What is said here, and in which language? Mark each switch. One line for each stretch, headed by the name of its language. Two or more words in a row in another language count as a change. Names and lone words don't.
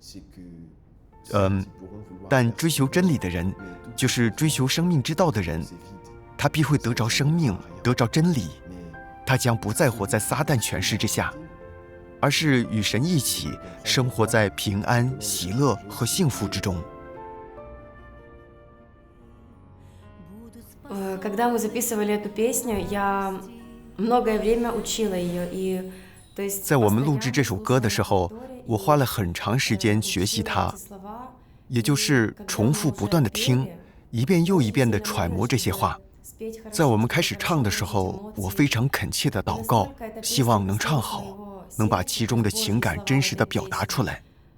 Chinese: 但追求真理的人，就是追求生命之道的人，他必会得着生命，得着真理。他将不再活在撒旦权势之下，而是与神一起生活在平安、喜乐和幸福之中。
Russian: Когда мы записывали эту песню, я многое время учила ее, и то есть
Chinese: 在我们录制这首歌的时候，我花了很长时间学习它，也就是重复不断地听，一遍又一遍地揣摩这些话。在我们开始唱的时候，我非常恳切地祷告，希望能唱好，能把其中的情感真实地表达出来。